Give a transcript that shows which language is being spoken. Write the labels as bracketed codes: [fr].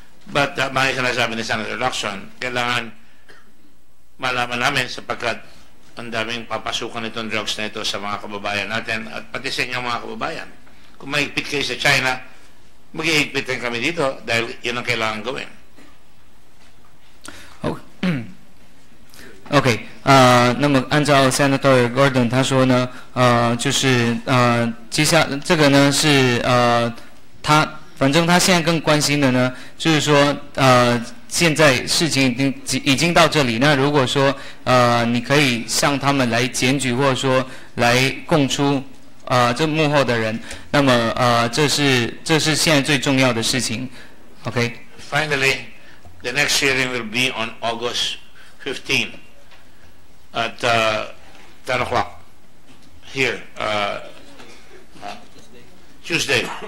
[tl] But mga sinasabi ni Senator Lacson, kailangan malaman namin sapagkat ang daming papasukan itong drugs na ito sa mga kababayan natin at pati sa inyong mga kababayan. Kung mahigpit kayo sa China, mag-ihigpit rin kami dito dahil yun ang kailangan gawin. [zh] OK， 那么按照 Senator Gordon 他说呢，就是接下这个呢是反正他现在更关心的呢，就是说现在事情已经到这里，那如果说你可以向他们来检举或者说来供出这幕后的人，那么这是现在最重要的事情。OK。 [en] Finally, the next hearing will be on August 15 at 10 o'clock here, Tuesday.